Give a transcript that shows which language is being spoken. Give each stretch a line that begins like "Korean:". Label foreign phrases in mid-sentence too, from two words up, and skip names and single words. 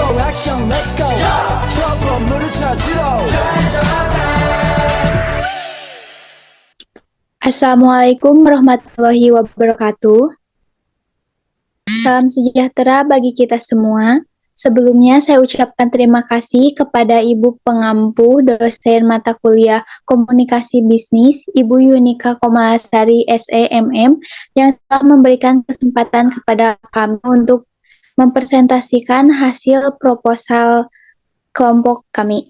English: action, let's go.
Korean: 저 건물을 찾으러.
Arabic: السلام عليكم ورحمة الله وبركاته.
Indonesian: Salam sejahtera bagi kita semua. Sebelumnya saya ucapkan terima kasih kepada Ibu Pengampu dosen mata kuliah Komunikasi Bisnis, Ibu Yunika Komalasari SEMM, yang telah memberikan kesempatan kepada kami untuk mempresentasikan hasil proposal kelompok kami.